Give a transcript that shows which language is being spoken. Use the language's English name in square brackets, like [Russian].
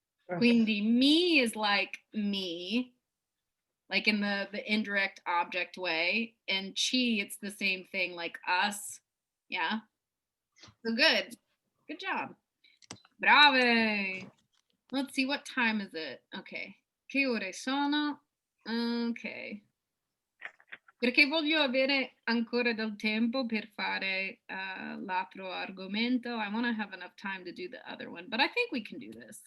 [Italian] Quindi [English] me is like me, like in the indirect object way, and chi, it's the same thing, like us. Yeah. So good job. Brave. Let's see, what time is it? Okay. [Italian] Che ore sono? [English] Okay. [Italian] perché voglio avere ancora del tempo per fare l'altro argomento. [English] I want to have enough time to do the other one, but I think we can do this.